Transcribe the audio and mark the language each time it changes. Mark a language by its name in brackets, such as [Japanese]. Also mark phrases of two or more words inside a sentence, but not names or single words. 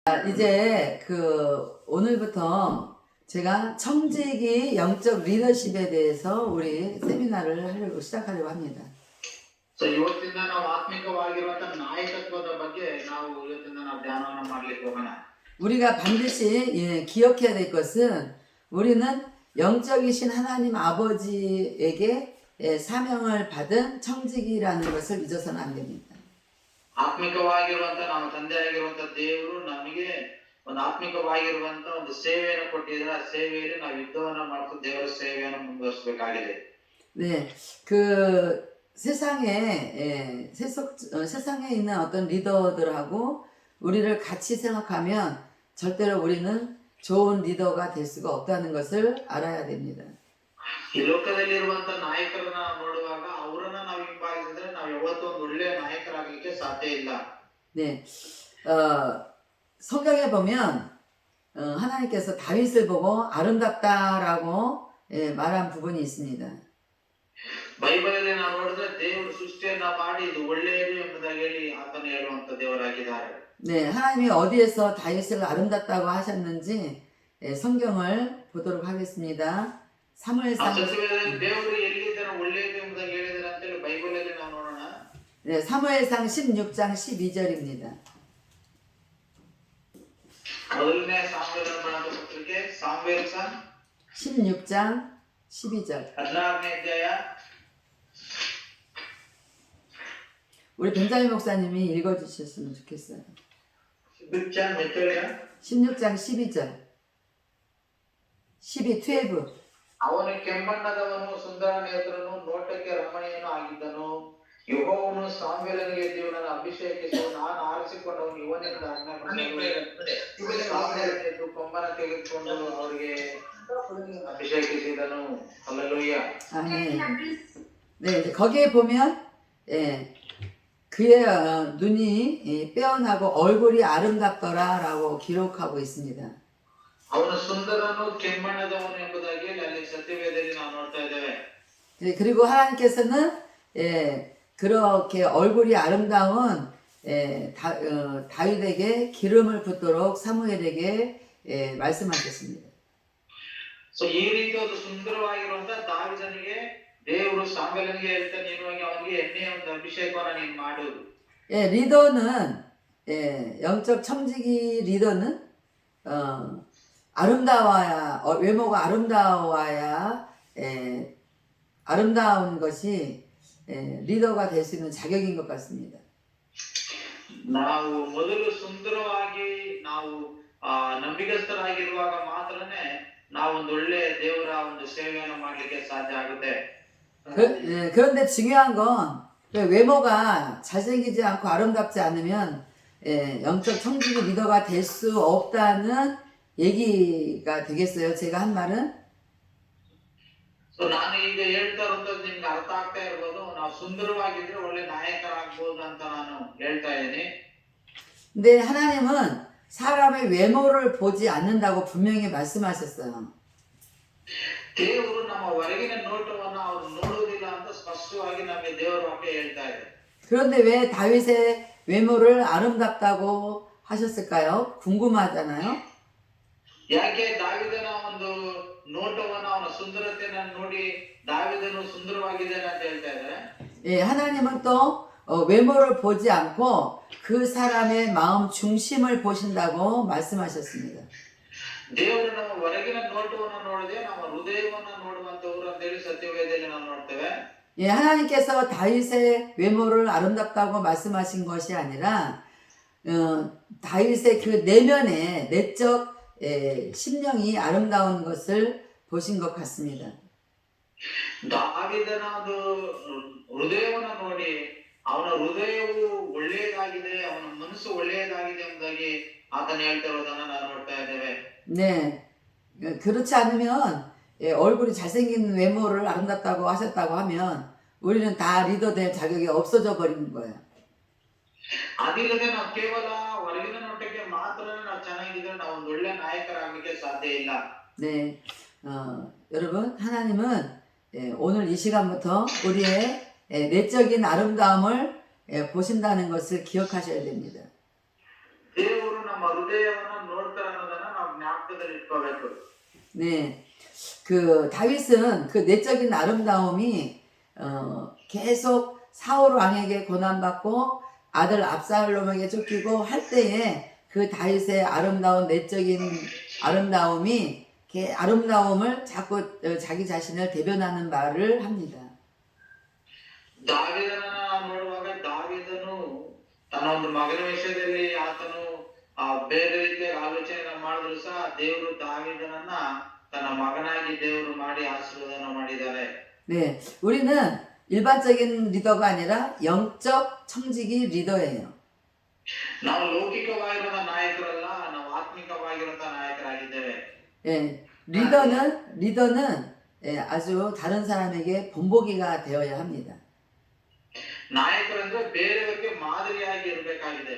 [Korean] 이제 오늘부터 제가 청지기 영적 리더십에 대해서 우리 세미나를 시작하려고 합니다. [Kannada] ಇವತ್ತಿಂದ ನಾವು ಆತ್ಮಿಕವಾಗಿರುವಂತ ನಾಯಕತ್ವದ ಬಗ್ಗೆ ನಾವು ಇವತ್ತಿಂದ ನಾವು ಧ್ಯಾನವನ್ನು ಮಾಡಲಿಕ್ಕೆ ಹೋಗೋಣ. [Korean] 우리가 반드시 기억해야 될 것은 우리는 영적이신 하나님 아버지에게 사명을 받은 청지기라는 것을 잊어서는 안 됩니다. [Kannada] ಆತ್ಮಿಕವಾಗಿರುವಂತ ನಮ್ಮ ತಂದೆಯಾಗಿರುವಂತ ದೇವರು ನಮಗೆ ಒಂದು ಆತ್ಮಿಕವಾಗಿರುವಂತ ಒಂದು ಸೇವೆಯನ್ನು ಕೊಟ್ಟಿದ್ದಾರೆ. ಆ ಸೇವೆಯಲ್ಲಿ ನಾವು ಯುದ್ಧವನ್ನು ಮಾಡ್ತಾ ದೇವರ ಸೇವೆಯನ್ನು ಮುಂದುವರಿಸಬೇಕಾಗಿದೆ. [Korean] 네, 세상에 있는 어떤 리더들하고 우리를 같이 생각하면 절대로 우리는 좋은 리더가 될 수가 없다는 것을 알아야 됩니다. [Kannada] ಈ ಲೋಕದಲ್ಲಿರುವಂತ ನಾಯಕರನ್ನ ನೋಡುವಾಗ ಅವರನ್ನ ನಾವು ಹಿಂಬಾಲಿಸಿದ್ರೆ ನಾವು ಯಾವತ್ತೂ ಒಂದು ಒಳ್ಳೆಯ ನಾಯಕರಾಗಲಿಕ್ಕೆ ಸಾಧ್ಯ ಇಲ್ಲ. [Korean] 네, 성경에 보면 하나님께서 다윗을 보고 아름답다라고 말한 부분이 있습니다. [Kannada] ಬೈಬಲಲ್ಲಿ ನಾವು ನೋಡಿದ್ರೆ ದೇವರು ಸೃಷ್ಟಿಯನ್ನ ಮಾಡಿ ಇದು ಒಳ್ಳೆಯದು ಎಂಬುದಾಗಿ ಹೇಳಿ ಆತನು ಹೇಳುವಂತ ದೇವರಾಗಿದ್ದಾರೆ. [Korean] 네, 하나님이 어디에서 다윗을 아름답다고 하셨는지 성경을 보도록 하겠습니다. 사무엘상 [Kannada] ದೇವರು ಎಲ್ಲಿದ್ದಾನೆ ಒಳ್ಳೆಯದು ಎಂಬುದಾಗಿ ಹೇಳಿದ್ದಾರೆ ಅಂತ ಹೇಳಿ ಬೈಬಲಲ್ಲಿ ನಾವು ನೋಡೋಣ. [Korean] 네, 사무엘상 16장 12절입니다. [Kannada] ಮೊದಲನೇ ಸಾಮುವೇಲನ ಪತ್ರಿಕೆ ಸಾಮುವೇಲನ [Korean] 16장 12절. [Kannada] 16ನೇ ಅಧ್ಯಾಯ. [Korean] 우리 벤자민 목사님이 읽어주셨으면 좋겠어요. 16장 몇 절이야? 16장 12절. 12. [Kannada] ಅವನು ಕೆಂಬಣ್ಣದವನು ಸುಂದರ ನೇತ್ರನು ನೋಟಕ್ಕೆ ರಮಣೀಯನು ಆಗಿದ್ದನು. ಯೆಹೋವನು ಸಾಮುವೇಲನಿಗೆ ದೇವರನ್ನು ಅಭಿಷೇಕಿಸಿ ನಾನು ಆರಿಸಿಕೊಂಡವನು ಇವನೆಂದು ಆಜ್ಞಾಪಿಸಿದನು. ಸಾಮುವೇಲನು ಕೊಂಬನ ತೆಗೆದುಕೊಂಡು ಅವರಿಗೆ ಅಭಿಷೇಕಿಸಿದನು. [Korean] 할렐루야. 아멘. 네, 이제 거기에 보면 그의 눈이 빼어나고 얼굴이 아름답더라라고 기록하고 있습니다. [Kannada] ಅವನು ಸುಂದರನು ಕೆಂಬಣ್ಣದವನು ಎಂಬುದಾಗಿ ಅಲ್ಲಿ ಸತ್ಯವೇದದಲ್ಲಿ ನಾವು ನೋಡ್ತಾ ಇದ್ದೇವೆ. [Korean] 네, 그리고 하나님께서는 그렇게 얼굴이 아름다운 다윗에게 기름을 붓도록 사무엘에게 말씀하셨습니다. [Kannada] ಈ ರೀತಿಯಾದ ಸುಂದರವಾಗಿರುವಂತ ದಾವೀದನಿಗೆ ದೇವರು ಸಾಮುವೇಲನಿಗೆ ಹೇಳ್ತಾನೆ, ನೀನು ಹೋಗಿ ಅವನಿಗೆ ಎಣ್ಣೆಯ ಒಂದು ಅಭಿಷೇಕವನ್ನು ನೀನು ಮಾಡು. [Korean] 리더는 영적 청지기 리더는 아름다워야 외모가 아름다워야 아름다운 것이 리더가 될 수 있는 자격인 것 같습니다. [Kannada] ನಾವು ಮೊದಲು ಸುಂದರವಾಗಿ ನಾವು ನಂಬಿಗಸ್ತರಾಗಿರುವಾಗ ಮಾತ್ರನೇ ನಾವು ಒಂದು ಒಳ್ಳೆ ದೇವರ ಒಂದು ಸೇವೆಯನ್ನು ಮಾಡಲಿಕ್ಕೆ ಸಾಧ್ಯ ಆಗುತ್ತೆ. [Korean] 그런데 중요한 건 외모가 잘생기지 않고 아름답지 않으면 영적 청지기 리더가 될 수 없다는 얘기가 되겠어요. 제가 한 말은. [Kannada] ನಾನು ಈಗ ಹೇಳ್ತಾ ಇರೋದು ನಿಮ್ಗೆ ಅರ್ಥ ಆಗ್ತಾ ಇರ್ಬೋದು. ನಾವು ಸುಂದರವಾಗಿದ್ರೆ ಒಳ್ಳೆ ನಾಯಕರಾಗಬಹುದು ಅಂತ ನಾನು ಹೇಳ್ತಾ ಇದ್ದೀನಿ. [Korean] 근데 하나님은 사람의 외모를 보지 않는다고 분명히 말씀하셨어요. [Kannada] ದೇವರು ನಮ್ಮ ಹೊರಗಿನ ನೋಟವನ್ನು ಅವರು ನೋಡುವುದಿಲ್ಲ ಅಂತ ಸ್ಪಷ್ಟವಾಗಿ ನಮಗೆ ದೇವರ ವಾಕ್ಯ ಹೇಳ್ತಾ ಇದೆ. [Korean] 그런데 왜 다윗의 외모를 아름답다고 하셨을까요? 궁금하잖아요. [Kannada] ಯಾಕೆ ದಾವೀದನ ಒಂದು ನೋಟವನ್ನು ಅವನ ಸುಂದರತೆಯನ್ನು ನೋಡಿ ದಾವೀದನು ಸುಂದರವಾಗಿದ್ದಾನೆ ಅಂತ ಹೇಳ್ತಾ ಇದ್ದಾರೆ? [Korean] 하나님은 또 외모를 보지 않고 그 사람의 마음 중심을 보신다고 말씀하셨습니다. [Kannada] ದೇವರು ನಮ್ಮ ಹೊರಗಿನ ನೋಟವನ್ನು ನೋಡದೆ ನಮ್ಮ ಹೃದಯವನ್ನು ನೋಡುವಂತವರು ಅಂತ ಹೇಳಿ ಸತ್ಯವೇದದಲ್ಲಿ ನಾವು ನೋಡ್ತೇವೆ. [Korean] 하나님께서 다윗의 외모를 아름답다고 말씀하신 것이 아니라 다윗의 그 내면의 내적 심령이 아름다운 것을 보신 것 같습니다. [Kannada] ದಾವೀದನ ಒಂದು ಹೃದಯವನ್ನು ನೋಡಿ ಅವನ ಹೃದಯವು ಒಳ್ಳೆಯದಾಗಿದೆ, ಅವನ ಮನಸ್ಸು ಒಳ್ಳೆಯದಾಗಿದೆ ಎಂಬುದಾಗಿ ಆತನ ಹೇಳ್ತಾ ಇರೋದನ್ನ ನಾವು ನೋಡ್ತಾ ಇದ್ದೇವೆ. [Korean] 네, 그렇지 않으면 얼굴이 잘생긴 외모를 아름답다고 하셨다고 하면 우리는 다 리더 될 자격이 없어져 버리는 거예요. [Kannada] ಅದಿಲ್ಲದೆ ನಾವು ಕೇವಲ ಹೊರಗಿನ ನೋಟಕ್ಕೆ ಮಾತ್ರ ನಾವು ಚೆನ್ನಾಗಿದ್ರೆ ನಾವು ಒಂದು ಒಳ್ಳೆ ನಾಯಕರಾಗಲಿಕ್ಕೆ ಸಾಧ್ಯ ಇಲ್ಲ. [Korean] 네, 여러분 하나님은 오늘 이 시간부터 우리의 내적인 아름다움을 보신다는 것을 기억하셔야 됩니다. [Kannada] ದೇವರು ನಮ್ಮ ನಮ್ಮ ಹೃದಯವನ್ನ ನೋಡ್ತಾರೆ ಅನ್ನೋದನ್ನ ನಾವು ಜ್ಞಾಪಕದಲ್ಲಿ ಇಟ್ಕೋಬೇಕು. [Korean] 네, 그 다윗은 그 내적인 아름다움이 계속 사울 왕에게 고난받고 아들 압살롬에게 쫓기고 할 때에 그 다윗의 아름다운 내적인 아름다움이 아름다움을 자꾸 자기 자신을 대변하는 말을 합니다. [Kannada] ದಾವೀದನನ್ನ ನಾವು ನೋಡುವಾಗ ದಾವೀದನು ತನ್ನ ಒಂದು ಮಗನ ವಿಷಯದಲ್ಲಿ ಆತನು ಬೇರೆ ರೀತಿಯ ಆಲೋಚನೆ ಮಾಡಿದ್ರು ಸಹ ದೇವರು ದಾವೀದನನ್ನ ತನ್ನ ಮಗನಾಗಿ ದೇವರು ಮಾಡಿ ಆಶೀರ್ವಾದನ ಮಾಡಿದ್ದಾರೆ. [Korean] 네, 우리는 일반적인 리더가 아니라 영적 청지기 리더예요. [Kannada] ನಾವು ಲೌಕಿಕವಾಗಿರುವ ನಾಯಕರಲ್ಲ, ನಾವು ಆತ್ಮಿಕವಾಗಿರುವಂತಹ ನಾಯಕರಾಗಿದ್ದೇವೆ. [Korean] 예, 리더는 예, 아주 다른 사람에게 본보기가 되어야 합니다. [Kannada] ನಾಯಕರಂದ್ರೆ ಬೇರೆಯವರಿಗೆ ಮಾದರಿಯಾಗಿ ಇರಬೇಕಾಗಿದೆ.